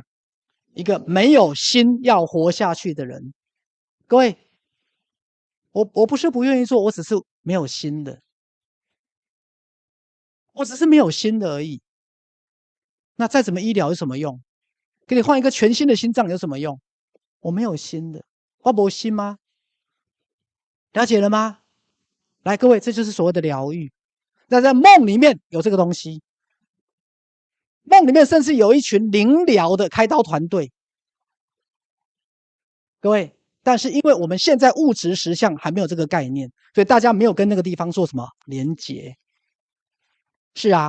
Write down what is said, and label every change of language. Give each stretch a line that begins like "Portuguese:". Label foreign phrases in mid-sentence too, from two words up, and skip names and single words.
Chinese: 一個沒有心要活下去的人，各位，我不是不願意做，我只是沒有心的，我只是沒有心的而已。那再怎麼醫療有什麼用？給你換一個全新的心臟有什麼用？我沒有心的，我沒心嗎？了解了嗎？來，各位，這就是所謂的療癒。那在夢裡面有這個東西，夢裡面甚至有一群靈療的開刀團隊。各位，但是因為我們現在物質實相還沒有這個概念，所以大家沒有跟那個地方做什麼連結。是啊。